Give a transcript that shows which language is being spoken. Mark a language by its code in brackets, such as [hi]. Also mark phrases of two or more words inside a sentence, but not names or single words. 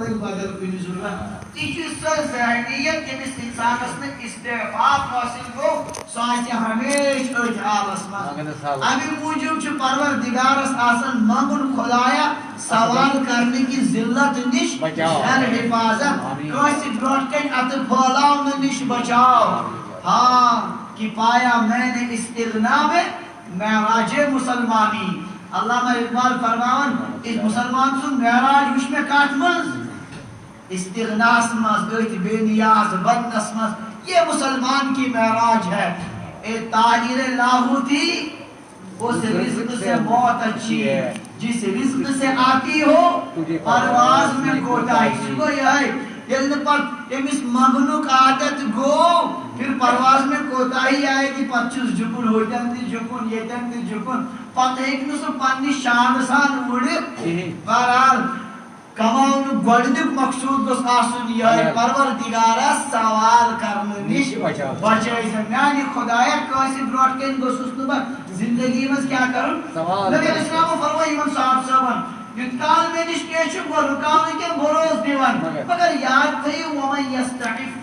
[ks] لٔگۍ بدل کُنہِ ضروٗرت تہِ چھِ سۄ ذہنیت ییٚمِس اِنسانس نہٕ استعفاف حٲصِل گوٚو سُہ آسہِ ہمیشہِ أتھۍ حالس منٛز اَمہِ موٗجوٗب چھُ پروردِگارس آسان منٛگُن خۄدایا سوال کرنہٕ کہِ ذلت نِش کر حفاظت کٲنٛسہِ برٛونٛٹھ کَنہِ اَتھٕ پھٲلاونہٕ نِش بچاو [ur] ہاں کہ پایا میں نے استغنا میں معراج مسلمانی [ks] علامہ اقبال فرماون اس مسلمان سن معراج وچ میں کتھ منٛز استغناس منٛز أتھۍ بے نیاز بننس منٛز [ur] یہ مسلمان کی معراج ہے اے طاہر لاہوتی اس رزق سے موت اچھی ہے جس رزق سے آتی ہو پرواز میں کوتاہی [ks] سُہ یہ ہے ییٚلہِ نہٕ پتہٕ أمِس منٛگنُک عادت گوٚو [ur] پھر پرواز میں کوتاہی آئے گی [ks] پتہٕ چھُس جُکُن ہوٚتٮ۪ن تہِ جُکُن ییٚتٮ۪ن تہِ جُکُن پتہٕ ہیٚکہِ نہٕ سُہ پننہِ شانہٕ سان وُڑِتھ بہرحال کماونُک گۄڈنیُک مقصوٗد گوٚژھ آسُن یِہوٚے پروردِگارس سوال کرنہٕ نِش بچٲیزٮ۪ن میانہِ خۄدایا کٲنٛسہِ برٛونٛٹھ کَنہِ گوٚژھُس نہٕ بہٕ زندگی منٛز کیٛاہ کرُن نبی علیہ السلامو فرموو یِمن صاحب صٲبن یُتھ کال مےٚ نِش کینٛہہ چھُ بہٕ رُکاونہٕ کٮ۪ن بھروسہٕ دِوان مگر یاد تھٲیِو [ar] وَمَن یستعف